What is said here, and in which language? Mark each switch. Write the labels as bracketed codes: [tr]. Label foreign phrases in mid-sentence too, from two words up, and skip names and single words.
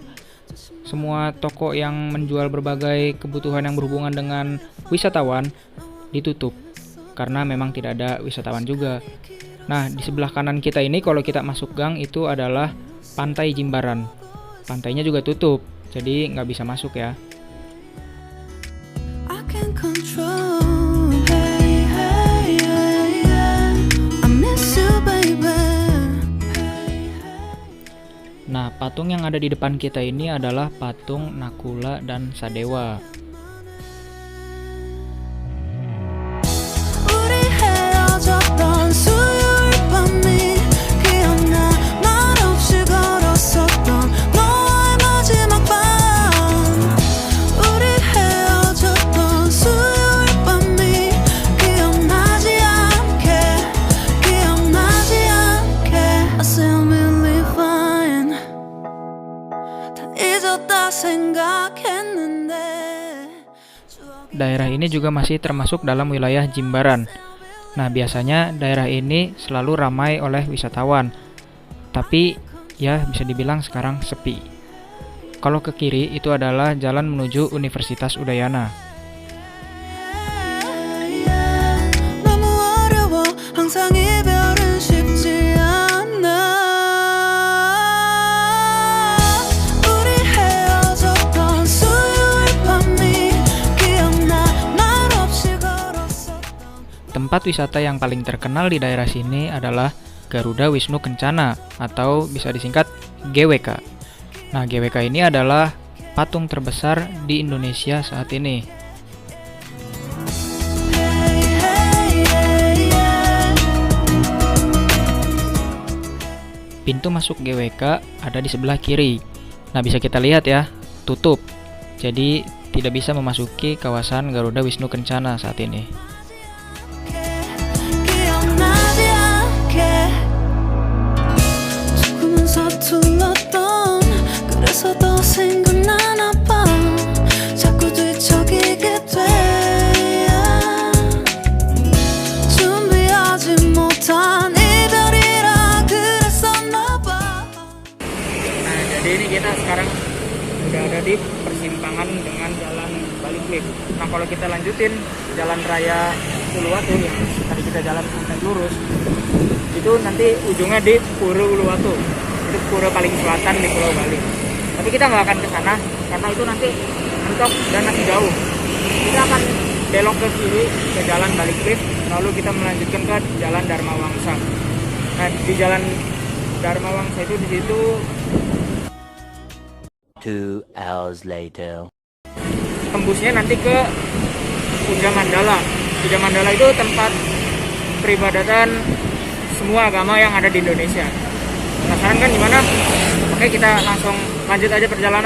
[id] Semua toko yang menjual berbagai kebutuhan yang berhubungan dengan wisatawan ditutup karena memang tidak ada wisatawan juga. Nah, di sebelah kanan kita ini kalau kita masuk gang itu adalah Pantai Jimbaran. Pantainya juga tutup, jadi nggak bisa masuk ya. [en] I can't control. Hey, hey, yeah, yeah. I miss you, baby. [id] Nah, patung yang ada di depan kita ini adalah patung Nakula dan Sadewa. [ko] 우리 헤어졌던 수요일 밤이 기억나. 말없이 걸었었던 너와의 마지막 밤. 우리 헤어졌던 수요일 밤이 기억나지 않게. [en] I say I'm really fine. [ko] 다 잊었다 생각했는데. [id] Daerah ini juga masih termasuk dalam wilayah Jimbaran. Nah, biasanya daerah ini selalu ramai oleh wisatawan. Tapi ya bisa dibilang sekarang sepi. Kalau ke kiri itu adalah jalan menuju Universitas Udayana. [ko] 너무 어려워 항상 이별은 쉽지 않아. 우리 헤어졌던 수요일 밤이 기억나. 말없이 걸었었던. [id] Tempat wisata yang paling terkenal di daerah sini adalah Garuda Wisnu Kencana atau bisa disingkat GWK. Nah, GWK ini adalah patung terbesar di Indonesia saat ini. [en] Hey, hey, yeah, yeah. [id] Pintu masuk GWK ada di sebelah kiri. Nah, bisa kita lihat ya, tutup. Jadi tidak bisa memasuki kawasan Garuda Wisnu Kencana saat ini. [ko] 기억나지 않게. 조금은 서툴렀던. 그래서 더 생각나나 봐. 자꾸 뒤척이게 돼. 준비하지 못한 이별이라 그랬었나 봐. [id] Nah, jadi ini kita sekarang udah ada di persimpangan dengan jalan Baliklik. Nah, kalau kita lanjutin jalan raya Uluwatu yang tadi kita jalan sampai lurus, itu nanti ujungnya di Pura Uluwatu. Itu pura paling selatan di Pulau Bali. Tapi kita nggak akan ke sana karena itu nanti mentok dan masih jauh. Kita akan belok ke kiri ke jalan Baliklik, lalu kita melanjutkan ke jalan Dharma Wangsa. Nah, di jalan Dharma Wangsa itu di situ [en] 2 hours later. [id] tembusnya nanti ke Puja Mandala. Puja Mandala itu tempat peribadatan semua agama yang ada di Indonesia. penasaran kan gimana? Oke, kita langsung lanjut aja perjalanan.